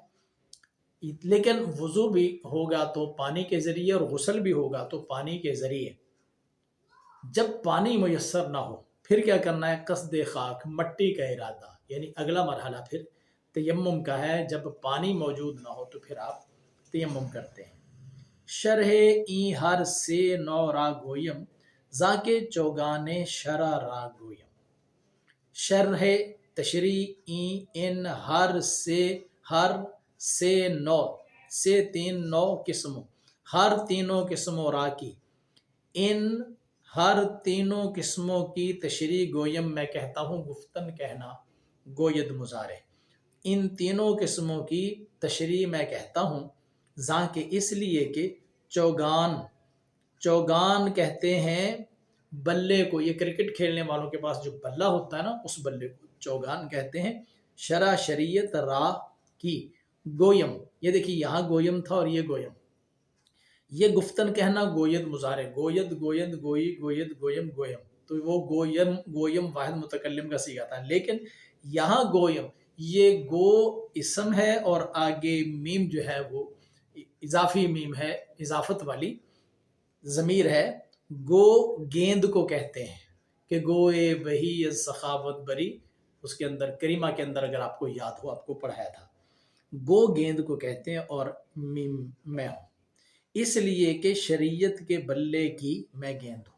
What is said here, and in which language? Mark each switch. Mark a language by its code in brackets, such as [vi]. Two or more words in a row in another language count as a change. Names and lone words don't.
[ur] لیکن وضو بھی ہوگا تو پانی کے ذریعے، اور غسل بھی ہوگا تو پانی کے ذریعے۔ جب پانی میسر نہ ہو پھر کیا کرنا ہے؟ قصد خاک، مٹی کا ارادہ، یعنی اگلا مرحلہ پھر تیمم کا ہے۔ جب پانی موجود نہ ہو تو پھر آپ تیمم کرتے ہیں۔ [fa] شرح این ہر سے نو را گویم، زاکے چوگانے شرع را گویم۔ [ur] شرح تشریح این ان ہر سے نو سے تین نو قسموں، ہر تینوں قسموں را کی، ان ہر تینوں قسموں کی تشریح گویم میں کہتا ہوں، گفتن کہنا گوید مضارع، ان تینوں قسموں کی تشریح میں کہتا ہوں، زاں کہ اس لیے کہ چوگان کہتے ہیں بلے کو، یہ کرکٹ کھیلنے والوں کے پاس جو بلہ ہوتا ہے نا، اس بلے کو چوگان کہتے ہیں۔ شرع شریعت راہ کی، گویم، یہ دیکھیے یہاں گویم تھا اور یہ گویم، یہ گفتن کہنا گوید مضارع، [fa] گوید گوئی گویم، [ur] تو وہ گویم واحد متکلم کا صیغہ تھا، لیکن یہاں گویم یہ گو اسم ہے، اور آگے میم جو ہے وہ اضافی میم ہے، اضافت والی ضمیر ہے۔ گو گیند کو کہتے ہیں کہ [fa] گوئے بہی از سخاوت بری، [ur] اس کے اندر کریمہ کے اندر اگر آپ کو یاد ہو، آپ کو پڑھایا تھا، گو گیند کو کہتے ہیں، اور میم میں ہوں، اس لیے کہ شریعت کے بلے کی میں گیند ہوں۔